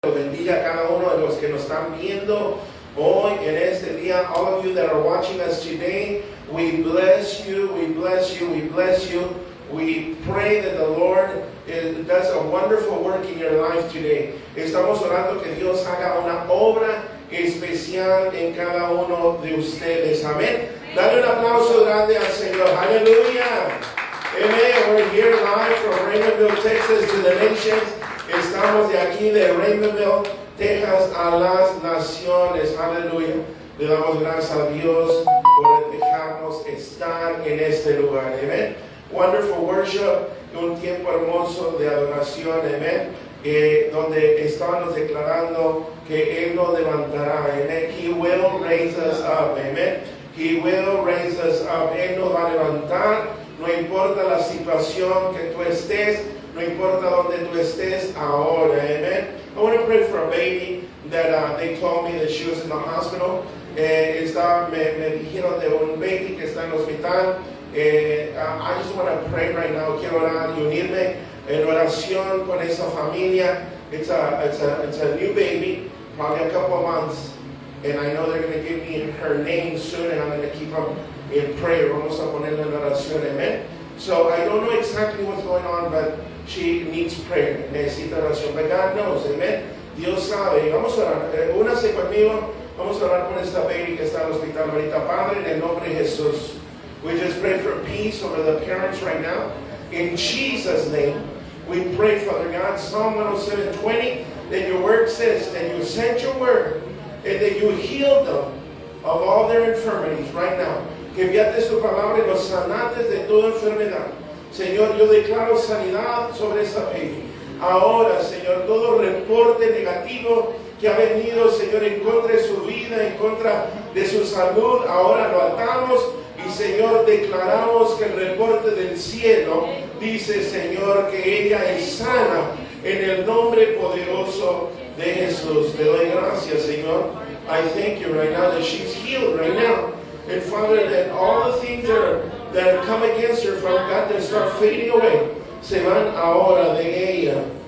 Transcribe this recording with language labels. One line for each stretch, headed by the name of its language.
Spanish: Bendiga a cada uno de los que nos están viendo hoy en este día.
English: All of you that are watching us today, we bless you, we bless you, we bless you. We pray that the Lord does a wonderful work in your life today.
Spanish: Estamos orando que Dios haga una obra especial en cada uno de ustedes. Amén. Dale un aplauso grande al Señor. Aleluya. Amen.
English: We're here live from Raymondville, Texas to the nations.
Spanish: Estamos de aquí de Raymondville, Texas a las naciones. Aleluya. Le damos gracias a Dios por dejarnos estar en este lugar. Amén.
English: Wonderful worship,
Spanish: un tiempo hermoso de adoración. Amén. Donde estamos declarando que Él nos levantará.
English: Amen. He will raise us up. Amen. He will raise us up.
Spanish: Él nos va a levantar. No importa la situación que tú estés. No importa donde tú estés ahora.
English: Amen. I want to pray for a baby that they told me that she was in the hospital.
Spanish: Me dijeron de un baby que está en el hospital.
English: I just want to pray right now.
Spanish: Quiero orar y unirme en oración con esa familia.
English: It's a new baby, probably a couple of months. And I know they're going to give me her name soon, and I'm going to keep them in prayer.
Spanish: Vamos a ponerla en oración.
English: Amen. So I don't know exactly what's going on, but she needs prayer.
Spanish: Necesita oración.
English: But God knows.
Spanish: Amen. Dios sabe. Vamos a orar. Únase conmigo. Vamos a orar por esta baby que está en el hospital ahorita. Padre, en el nombre de Jesús.
English: We just pray for peace over the parents right now. In Jesus' name, we pray, Father God, Psalm 107:20, that your word says that you sent your word and that you healed them of all their infirmities right now.
Spanish: Que enviaste tu palabra y los sanaste de toda enfermedad. Señor, yo declaro sanidad sobre esa baby. Ahora, Señor, todo reporte negativo que ha venido, Señor, en contra de su vida, en contra de su salud, ahora lo atamos. Y Señor, declaramos que el reporte del cielo dice, Señor, que ella es sana en el nombre poderoso de Jesús. Te doy gracias, Señor.
English: I thank you right now that she's healed right now. And Father, that all the things that have come against her, Father God, that start fading away,
Spanish: se van ahora de ella.